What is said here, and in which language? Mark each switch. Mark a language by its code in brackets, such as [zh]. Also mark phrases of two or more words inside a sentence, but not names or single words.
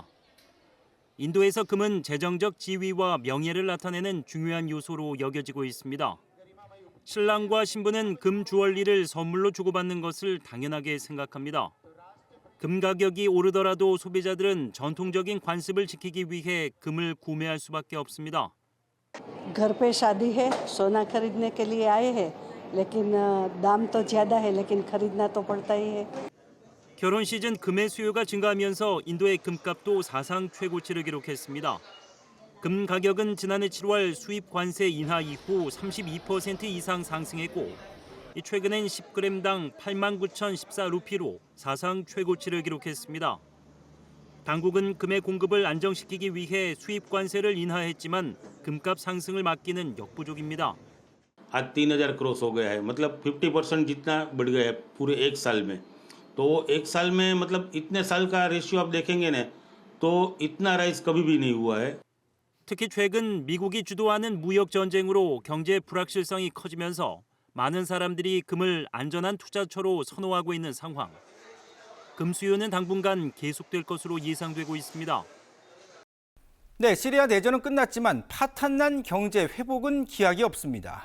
[ko] 인도에서 금은 재정적 지위와 명예를 나타내는 중요한 요소로 여겨지고 있습니다. 신랑과 신부는 금 주얼리를 선물로 주고받는 것을 당연하게 생각합니다. 금 가격이 오르더라도 소비자들은 전통적인 관습을 지키기 위해 금을 구매할 수밖에 없습니다. [hi] घर पे शादी है सोना खरीदने के लिए आए हैं लेकिन दाम तो ज़्यादा है लेकिन खरीदना तो पड़ता ही है। [ko] 결혼 시즌 금의 수요가 증가하면서 인도의 금값도 사상 최고치를 기록했습니다. 금 가격은 지난해 7월 수입 관세 인하 이후 32% 이상 상승했고 최근엔 10g당 89,014루피로 사상 최고치를 기록했습니다. 당국은 금의 공급을 안정시키기 위해 수입 관세를 인하했지만 금값 상승을 막기는 역부족입니다. [hi] आज 3,000 क्रॉस हो गया है, मतलब 50% जितना बढ़ गया है पूरे एक साल में। तो एक साल में मतलब इतने साल का रेशियो आप देखेंगे ना तो इतना राइज कभी भी नहीं हुआ है। [ko] 특히 최근 미국이 주도하는 무역 전쟁으로 경제 불확실성이 커지면서 많은 사람들이 금을 안전한 투자처로 선호하고 있는 상황. 금 수요는 당분간 계속될 것으로 예상되고 있습니다. 네, 시리아 내전은 끝났지만 파탄난 경제 회복은 기약이 없습니다.